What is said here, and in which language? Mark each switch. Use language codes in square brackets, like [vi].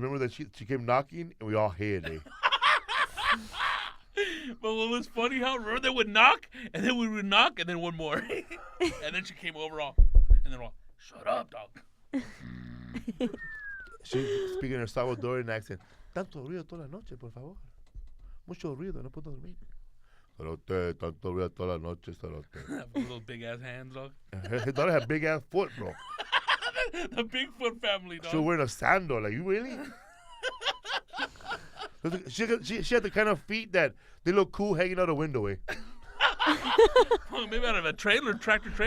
[en] Remember that she came knocking, and we all hid it. But what was funny, how remember they would knock, and then we would knock, and then one more, and then she came over all, and then all, shut up, dog. She speaking her Salvadorian accent. [es] Tanto ruido toda la noche, por favor. Mucho ruido, no puedo dormir. Cerote, tanto ruido toda la noche, cerote. [en] Little big ass hands, dog. His daughter had big ass foot, bro. The Bigfoot family, dog. She was wearing a sandal. Like, you really? She had the kind of feet that they look cool hanging out a window, eh? Maybe out of a tractor trailer.